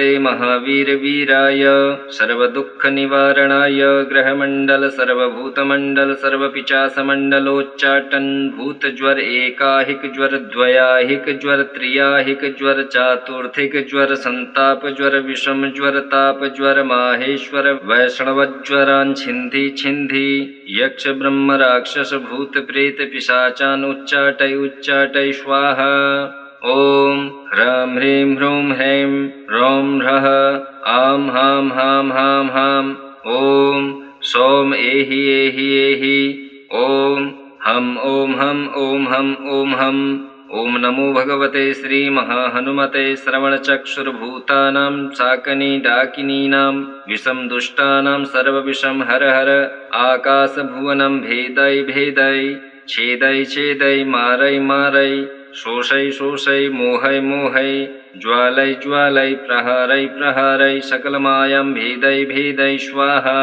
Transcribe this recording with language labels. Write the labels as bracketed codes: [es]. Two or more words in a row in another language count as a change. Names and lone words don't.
[sa] महावीरवीराय सर्वदुःखनिवारणाय ग्रहमण्डल सर्वभूतमण्डल सर्वपिचासमण्डलोच्चाटन भूतज्वर एकाहिक ज्वर द्वयाहिक ज्वर त्रियाहिक ज्वर चातुर्थिक ज्वर संताप ज्वर विषम ज्वर ताप ज्वर माहेश्वर वैष्णवज्वरान् छिन्धि छिन्धि यक्ष ब्रह्म राक्षस भूत प्रेत पिशाचान् उच्चाटय स्वाहा। ॐ ह्रां ह्रीं ह्रूं ह्रैं रौं ह्रः आं हां हां हां हां ॐ सौम एहि एहि एहि ॐ हं ॐ हं ॐ हं ॐ हं ॐ नमो भगवते श्रीमहाहनुमते श्रवणचक्षुर्भूतानां शाकनी डाकिनीनां विषं दुष्टानां सर्वविषं हर हर आकाशभुवनं भेदै भेदै छेदै छेदै मारै मारै शोषै शोषै मोहै मोहै ज्वालै ज्वालै प्रहारै प्रहारै सकलमायं भेदै भेदै स्वाहा।